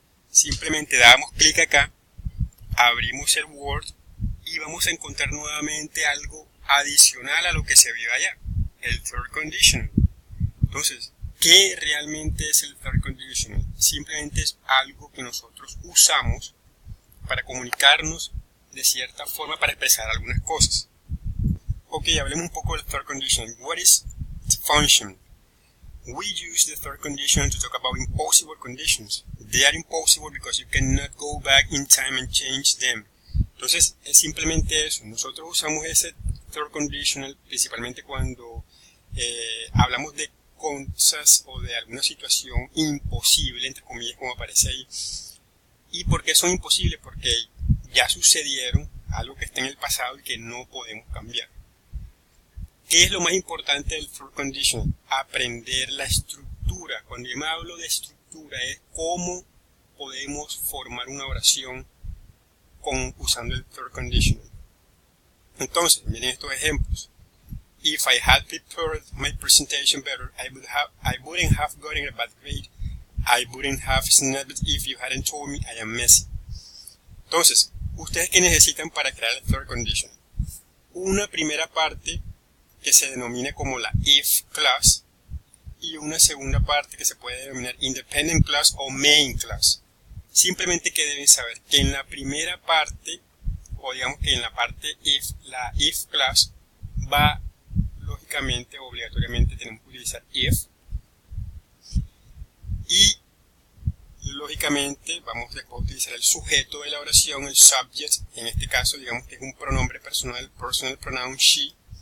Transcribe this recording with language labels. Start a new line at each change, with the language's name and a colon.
Spanish: Simplemente damos clic acá, abrimos el Word y vamos a encontrar nuevamente algo adicional a lo que se vio allá, el Third Conditional. Entonces, ¿qué realmente es el Third Conditional? Simplemente es algo que nosotros usamos para comunicarnos de cierta forma, para expresar algunas cosas. Ok, hablemos un poco del Third Conditional.
English: What is function? We use the third condition to talk about impossible conditions. They are impossible because you cannot go back in time and change them.
Spanish: Entonces, es simplemente eso. Nosotros usamos ese third conditional principalmente cuando hablamos de cosas o de alguna situación imposible, entre comillas, como aparece ahí. ¿Y por qué son imposibles? Porque ya sucedieron, algo que está en el pasado y que no podemos cambiar. ¿Qué es lo más importante del third conditional? Aprender la estructura. Cuando yo me hablo de estructura es cómo podemos formar una oración usando el third conditional. Entonces, miren estos ejemplos.
English: If I had prepared my presentation better, I wouldn't have gotten a bad grade. I wouldn't have snapped if you hadn't told me I am messy.
Spanish: Entonces, ¿ustedes qué necesitan para crear el third conditional? Una primera parte que se denomina como la if class y una segunda parte que se puede denominar independent class o main class. Simplemente que deben saber que en la primera parte, o digamos que en la parte if, la if class va lógicamente, obligatoriamente tenemos que utilizar if, y lógicamente vamos después a utilizar el sujeto de la oración, el subject, en este caso digamos que es un pronombre personal, personal pronoun she.